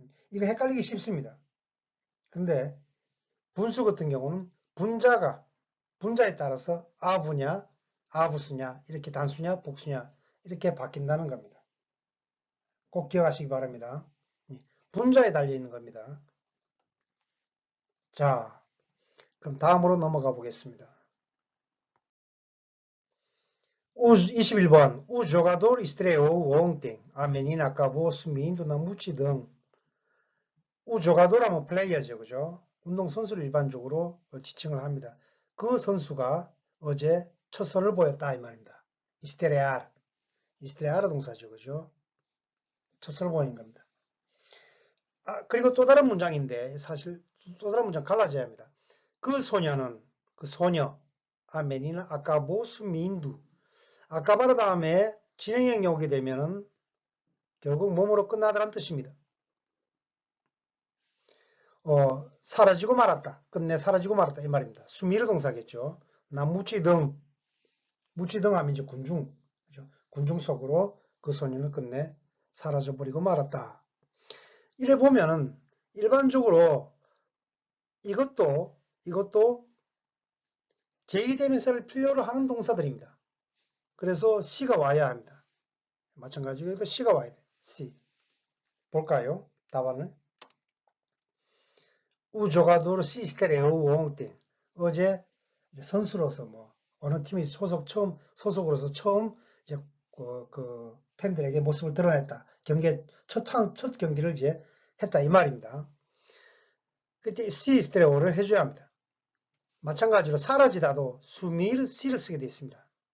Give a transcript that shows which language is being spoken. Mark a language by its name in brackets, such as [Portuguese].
[Korean] 이거 헷갈리기 쉽습니다. 근데 분수 같은 경우는 분자에 따라서 아부냐, 아부수냐, 이렇게 단수냐, 복수냐, 이렇게 바뀐다는 겁니다. 꼭 기억하시기 바랍니다. 분자에 달려 있는 겁니다. 자, 그럼 다음으로 넘어가 보겠습니다. 21번. [Portuguese] O jogador estreou ontem. A menina acabou sumindo na multidão. O jogador [Korean] 하면 플레이어죠, 그죠? 운동선수를 일반적으로 지칭을 합니다. 그 선수가 어제 첫 선을 보였다 이 말입니다. 이스테레아르 동사죠, 그죠? 첫 선을 보인 겁니다. 그리고 또 다른 문장인데 사실 또 다른 문장 갈라져야 합니다. 그 소녀 아멘이나 아까보 수민두 아까바르 다음에 진행형이 오게 되면은 결국 몸으로 끝나다라는 뜻입니다. 사라지고 말았다. 끝내 사라지고 말았다 이 말입니다. 수미르 동사겠죠. 나 무치등 하면 이제 군중 그죠? 군중 속으로 그 소녀는 끝내 사라져버리고 말았다. 이래 보면은 일반적으로 이것도 제2대명사를 필요로 하는 동사들입니다. 그래서 C가 와야 합니다. 마찬가지로 여기도 C가 와야 돼. C. 볼까요? 답안을. [Portuguese] O jogador se estreou ontem. [Korean] 어제 선수로서 뭐 어느 팀이 소속으로서 처음 이제 그 팬들에게 모습을 드러냈다. 첫 경기를 이제 했다 이 말입니다. 그때 C 스테레오를 해줘야 합니다. 마찬가지로 사라지다도 수미르 C를 쓰게 되어 있습니다.